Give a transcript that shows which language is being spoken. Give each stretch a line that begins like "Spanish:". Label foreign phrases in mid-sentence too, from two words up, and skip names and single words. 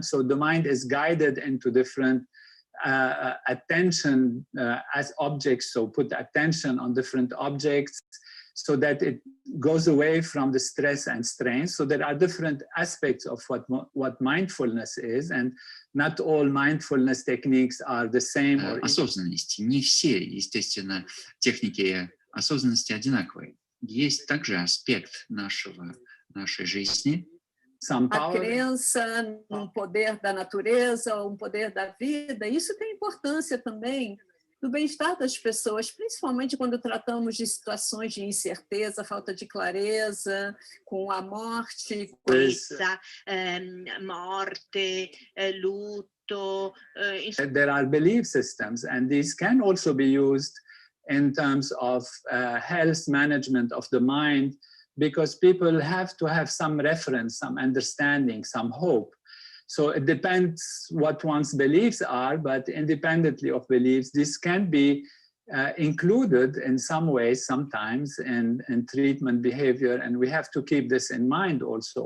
English: So the mind is guided into different attention as objects. So put attention on different objects so that it goes away from the stress and strain. So there are different aspects of what mindfulness is, and not all mindfulness techniques are the same.
Russian: Осознанности. Не все, естественно, техники осознанности одинаковые. Есть также аспект нашей жизни.
Portuguese: A crença num poder da natureza ou um poder da vida, isso tem importância também no bem-estar das pessoas, principalmente quando tratamos de situações de incerteza, falta de clareza, com a morte. Morte, lutto.
English: There are belief systems, and these can also be used in terms of health management of the mind, because people have to have some reference, some understanding, some hope. So it depends what one's beliefs are, but independently of beliefs, this can be included in some ways sometimes in treatment behavior, and we have to keep this in mind also.